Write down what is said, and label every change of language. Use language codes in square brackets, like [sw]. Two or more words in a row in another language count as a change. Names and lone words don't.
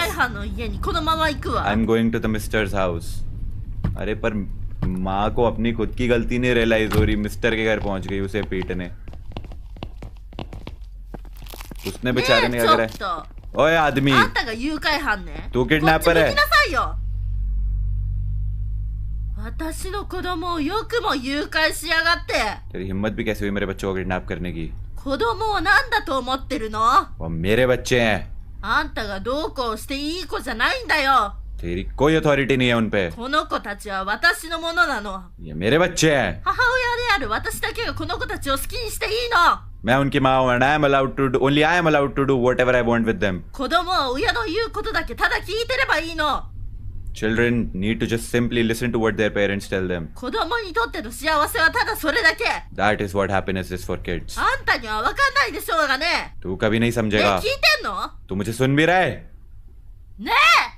[ja] 拐犯の家にこのまま行くわ [en] I'm going to the mister's house. [hi] अरे पर माँ को अपनी खुद की गलती नहीं रियलाइज हो रही. मिस्टर के घर पहुंच गई उसे पीटने. उसने [ja] ね [hi] बेचारे [ja] え [hi] ने [ja] ち [hi] क्या [ja] ょ [hi] करा [ja] っと [hi] है? ओए आदमी, [ja] あんたが誘拐犯ね [hi] तू किडनैपर [ja] こっち向 [hi] है. [ja] きなさいよ私の子供をよくも誘拐しやがって。 [hi] तेरी हिम्मत भी कैसे हुई मेरे बच्चों को किडनैप करने की? [ja] 子供を何だと思ってるの？ [hi] वो मेरे बच्चे हैं। [ja] あんたがどうこうしていい子じゃないんだよ。 [hi] तेरी कोई अथॉरिटी नहीं है उन पे। [ja] この子たちは私のものなの。 [hi] ये मेरे बच्चे हैं। [ja] 母親である私だけがこの子たちを好きにしていいの。 [hi] मैं उनकी माँ हूँ [en] and I am allowed to do, only I am allowed to do whatever I want with them. [ja] 子供は親の言うことだけただ聞いてればいいの。 [en] Children need to just simply listen to what their parents tell them. [ja] 子供にとっての幸せはただそれだけ。 [en] That is what happiness is for kids. [ja] あんたには分かんないでしょうがね。 [hi] तू कभी नहीं [ja] ね、聞 [hi] समझेगा। [ja] いてんの？ [hi] तू मुझे सुन भी रहा है? [ja] ねえ。